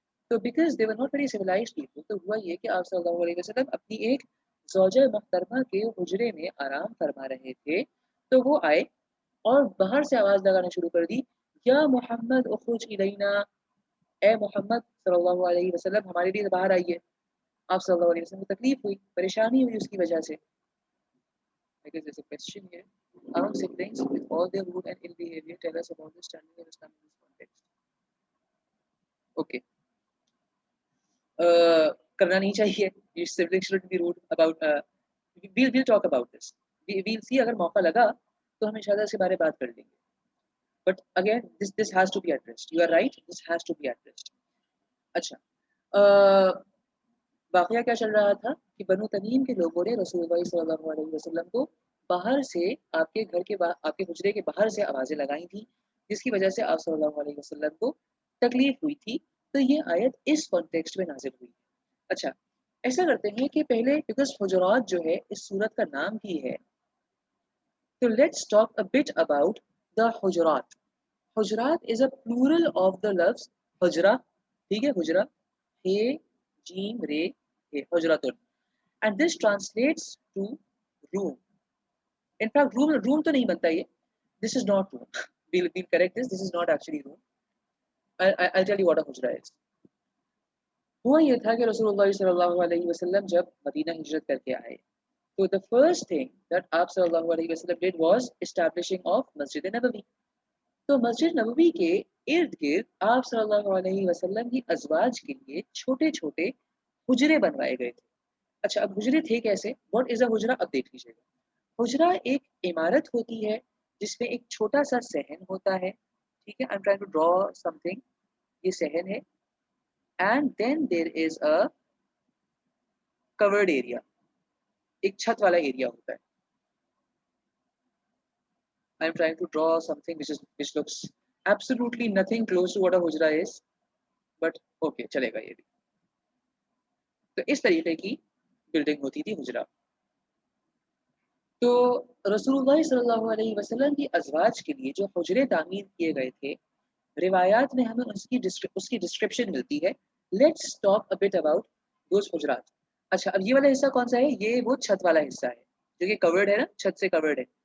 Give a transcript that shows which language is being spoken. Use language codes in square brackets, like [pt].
[ur] تو [en] because they were not very civilised people, [ur] تو ہوا یہ کہ آپ صلی اللہ علیہ وسلم اپنی ایک زوجہ محترمہ کے حجرے میں آرام فرما رہے تھے. تو وہ آئے اور باہر سے آواز لگانا شروع کر دی، [ar] یا محمد اخرج الینا، [ur] اے محمد صلی اللہ علیہ وسلم ہمارے لیے باہر آئیے. آپ صلی اللہ علیہ وسلم کو تکلیف ہوئی، پریشانی ہوئی اس کی وجہ سے. [en] Because there's a question here. Our siblings, with all their rude and ill behavior, tell us about the standing of Islam in this context. Okay. [ur] کرنا نہیں چاہیے. [en] Your siblings shouldn't be rude about. We'll talk about this. We'll see [ur] اگر موقع لگا تو ہم انشاءاللہ اس کے بارے بات کر لیں گے. [en] But again, this has to be addressed. You are right. This has to be addressed. [ur] اچھا. واقعہ کیا چل رہا تھا کہ بنو تمیم کے لوگوں نے رسول اللہ صلی اللہ علیہ وسلم کو باہر سے آپ کے گھر کے آپ کے حجرے کے باہر سے آوازیں لگائی تھیں، جس کی وجہ سے آپ صلی اللہ علیہ وسلم کو تکلیف ہوئی تھی. تو یہ آیت اس کانٹیکسٹ میں نازل ہوئی. اچھا، ایسا کرتے ہیں کہ پہلے بیکاز حجرات جو ہے اس سورت کا نام کی ہے، تو [en] Let's talk a bit about the حجرات. حجرات is a plural of the لفظ حجرہ. [ur] ٹھیک ہے، حجرہ ہے جیم رے ہے حجراتن. [en] And this translates to room. In fact room [ur] تو نہیں بنتا یہ. [en] This is not room. we'll correct this is not actually room. I'll tell you what a حجرہ is. [ur] ہوا یہ تھا کہ رسول اللہ صلی اللہ علیہ وسلم جب مدینہ ہجرت کر کے آئے تو [en] the first thing that [ur] آپ صلی اللہ علیہ وسلم [en] did was establishing of [ur] Masjid Nabawi. تو مسجد نبوی کے ارد گرد آپ صلی اللہ علیہ وسلم کی ازواج کے لیے چھوٹے چھوٹے حجرے بنوائے گئے تھے. اچھا، اب حجرے تھے کیسے؟ [en] What is a حجرہ؟ [ur] اب دیکھ لیجیے گا. حجرہ ایک عمارت ہوتی ہے جس میں ایک چھوٹا سا صحن ہوتا ہے. ٹھیک ہے، [en] I'm trying to draw something. [ur] یہ صحن ہے [en] and then there is a covered area. [ur] ایک چھت والا ایریا ہوتا ہے. [en] I'm trying to draw something which looks absolutely nothing close to what a hujra is, but okay [ur] چلے گا یہ بھی. تو اس طریقے کی بلڈنگ ہوتی تھی حجرہ. تو رسول اللہ صلی اللہ علیہ وسلم کی ازواج کے لیے جو حجرے تعمیر کیے گئے تھے، روایات میں ہمیں اس کی ڈسکرپشن ملتی ہے. [en] Let's talk a bit about those حجرات. [ur] اچھا، اب یہ والا حصہ کون سا ہے؟ یہ وہ چھت والا حصہ ہے جو کہ کورڈ ہے نا، چھت سے کورڈ ہے.